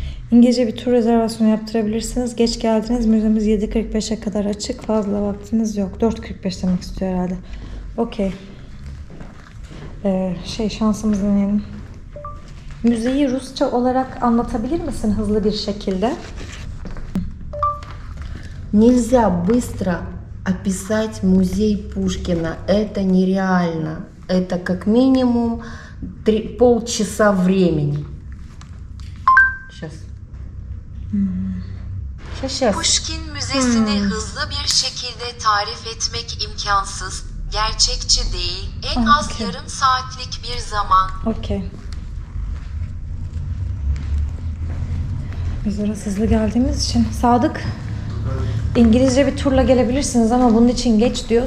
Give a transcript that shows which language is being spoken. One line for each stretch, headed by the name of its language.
Turkish: İngilizce bir tur rezervasyonu yaptırabilirsiniz. Geç geldiniz. Müzemiz 7:45'e kadar açık. Fazla vaktiniz yok. 4:45 demek istiyor herhalde. Okey. Şansımızı deneyelim. Müzeyi Rusça olarak anlatabilir misin hızlı bir şekilde?
Russian: Нельзя быстро описать музей Пушкина. Это нереально. Это как минимум полчаса времени. Сейчас. Сейчас.
Turkish: Pushkin Müzesi'ni hızlı bir şekilde tarif etmek imkansız, gerçekçi değil, en az Okey. yarım saatlik bir zaman. Okey. Biz biraz hızlı geldiğimiz için. Sadık, İngilizce bir turla gelebilirsiniz ama bunun için geç diyor.